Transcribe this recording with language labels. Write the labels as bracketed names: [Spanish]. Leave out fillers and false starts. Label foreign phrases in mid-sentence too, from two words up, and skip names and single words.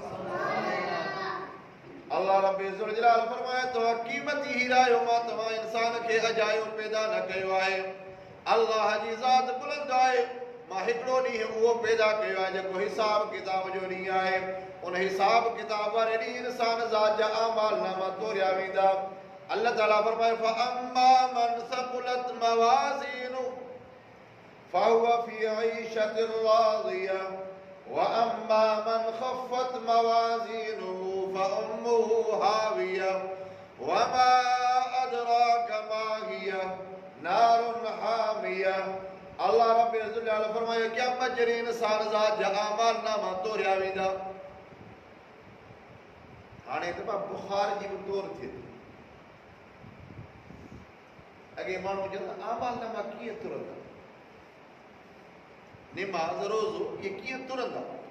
[Sindhi] अल्लाह रब्बे ज़ुल जलाल फरमाए तो क़ीमती हीरा यो मां तव्हां इंसान खे अजायो पैदा न कयो आहे। अल्लाह जी ज़ात बुलंद आहे। मां हिकिड़ो ॾींहुं उहो पैदा कयो आहे जेको हिसाब किताब जो ॾींहुं आहे। उन हिसाब किताब वारे ॾींहुं इंसान ज़ात जा आमाल नामा तोरिया वेंदा। अल्लाह ताला फरमाए [Arabic] فأما من ثقلت موازينه فهو في عيشة راضية وأما من خفت موازينه فأمه هاوية وما أدراك ما هيه نار حامية. [Sindhi] अल्लाह रब्बे ज़ुल जलाल फरमाए क़यामत जे ॾींहुं इंसान ज़ात जा आमाल नामा तोरिया वेंदा। हाणे त बुखार जी बि तौर थिए थी। अॻे माण्हू चवंदा आमाल नामा कीअं तुरंदा, निमाज़ रोज़ो ये कीअं तुरंदा।